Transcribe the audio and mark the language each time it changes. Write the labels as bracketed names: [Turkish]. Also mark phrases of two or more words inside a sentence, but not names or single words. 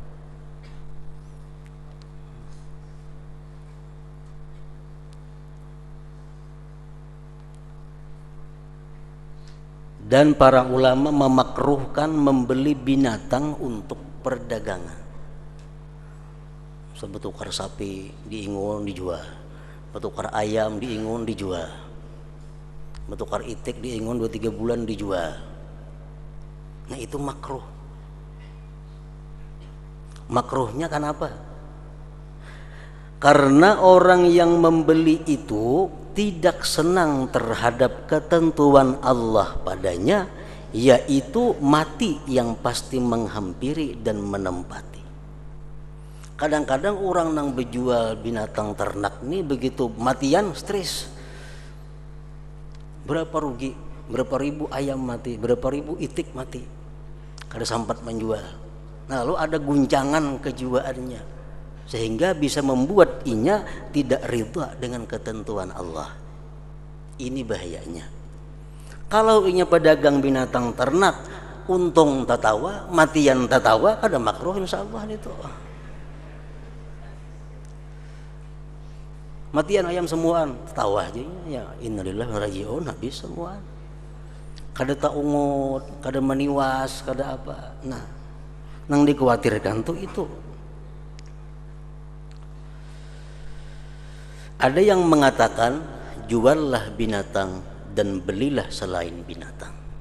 [Indonesian] Dan para ulama memakruhkan membeli binatang untuk perdagangan. Sebetukar sapi di Ingun dijual, betukar ayam di Ingun dijual, betukar itik di Ingun 2-3 bulan dijual. Nah, itu makruh. Makruhnya kenapa? Karena orang yang membeli itu tidak senang terhadap ketentuan Allah padanya, yaitu mati yang pasti menghampiri dan menempati. Kadang-kadang orang yang berjual binatang ternak ini begitu matian stres. Berapa rugi, berapa ribu ayam mati, berapa ribu itik mati, kada sempat menjual. Nah, lalu ada guncangan kejiwaannya, sehingga bisa membuat inya tidak ridha dengan ketentuan Allah. Ini bahayanya. [Banjar] Kalau inya pedagang binatang ternak, untung tatawa, matian tatawa, ada makruh insyaallah itu. Matian ayam semuaan, tatawa aja ya, [Arabic] innalillahi wa inna ilaihi raji'un, [Banjar] habis semuaan. Kada tak ungut, kada meniwas, kada apa. [Indonesian] Nah, nang dikhawatirkan tuh itu. Ada yang mengatakan juallah binatang dan belilah selain binatang.